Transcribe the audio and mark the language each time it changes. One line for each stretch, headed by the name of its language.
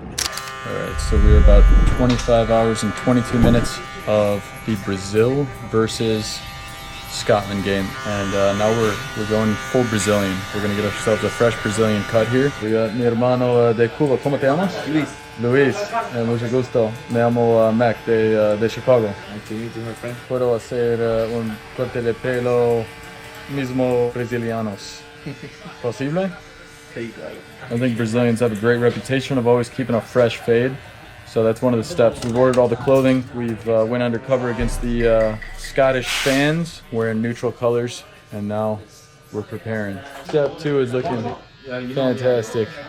English: All right, so we're about 25 hours and 22 minutes of the Brazil versus Scotland game. And now we're going full Brazilian. We're gonna get ourselves a fresh Brazilian cut here.
Spanish: We got mi hermano de Cuba. ¿Cómo te llamas? Luis, mucho gusto. Me llamo Mac de Chicago.
English: Nice to meet you, my friend.
Spanish: Puedo hacer un corte de pelo mismo brasilianos. ¿Posible?
English: I think Brazilians have a great reputation of always keeping a fresh fade. So that's one of the steps. We've ordered all the clothing. We've went undercover against the Scottish fans wearing neutral colors. And now we're preparing. Step 2 is looking fantastic.